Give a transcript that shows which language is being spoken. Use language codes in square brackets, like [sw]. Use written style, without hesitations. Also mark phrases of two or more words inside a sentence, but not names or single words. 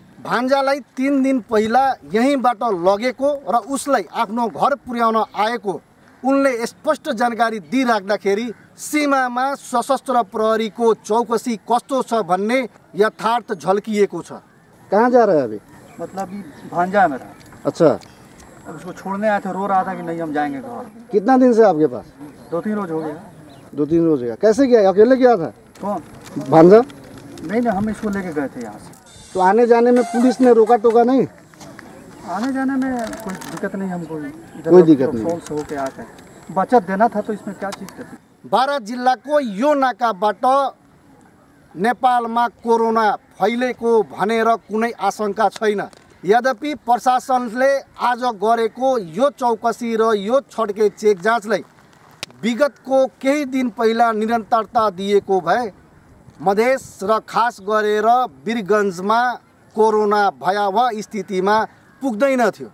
[ne] भान्जालाई 3 दिन पहिला यहीँबाट लगेको र उसलाई आफ्नो घर पुर्याउन आएको उनले स्पष्ट जानकारी दिइराख्दाखेरि सीमामा सशस्त्र प्रहरीको चौकसी कस्तो छ भन्ने यथार्थ झल्किएको छ। [hi] कहाँ जा रहा है अभी? मतलब भांजा है मेरा। अच्छा, अब उसको छोड़ने आया था, रो रहा था कि नहीं हम जाएंगे घर। कितना दिन से आपके पास? 2-3 रोज हो गया। 2-3 रोज हो गया। कैसे गया? अकेले गया था? कौन? भांजा? नहीं, हम इसको लेके गए थे यहाँ से। तो आने जाने में पुलिस ने रोका टोका नहीं? आने जाने में कोई दिक्कत नहीं हमको। कोई दिक्कत नहीं। से होके आते बचत देना था तो इसमें क्या चीज़ करती। [ne] बारा जिल्लाको यो नाकाबाट नेपालमा कोरोना फैलेको भनेर कुनै आशंका छैन। यद्यपि प्रशासनले आज गरेको यो चौकसी र यो छड्के चेक जाँचलाई विगतको केही दिन पहिला निरन्तरता दिएको भए मधेस र खास गरेर वीरगञ्जमा कोरोना भयावह स्थितिमा पुग्दैन थियो।